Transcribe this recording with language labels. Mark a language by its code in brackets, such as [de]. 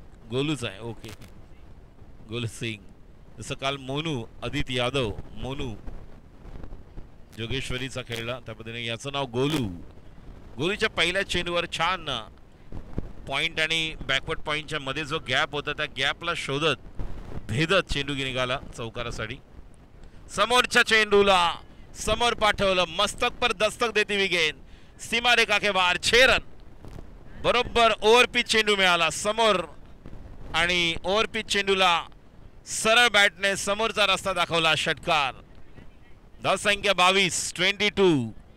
[mr] गोलूच आहे. ओके, गोलू सिंग. जसं काल मोनू आदित्य यादव, मोनू जोगेश्वरीचा खेळला, त्या पद्धतीने याचं नाव गोलू. गोलूच्या पहिल्या चेंडूवर छान पॉइंट आणि बॅकवर्ड पॉइंटच्या मध्ये जो गॅप होता त्या गॅपला शोधत भेदत चेंडू निघाला चौकारासाठी. समोरच्या चेंडूला समोर पाठवलं, [hi] मस्तक पर दस्तक देती हुई गेंद सीमारेखा के बाहेर 6 रन. [mr] बरोबर ओव्हरपिच चेंडू मिळाला समोर आणि ओव्हरपिच चेंडूला सरळ बॅटने समोरचा रस्ता दाखवला. षटकार. धावसंख्या 22.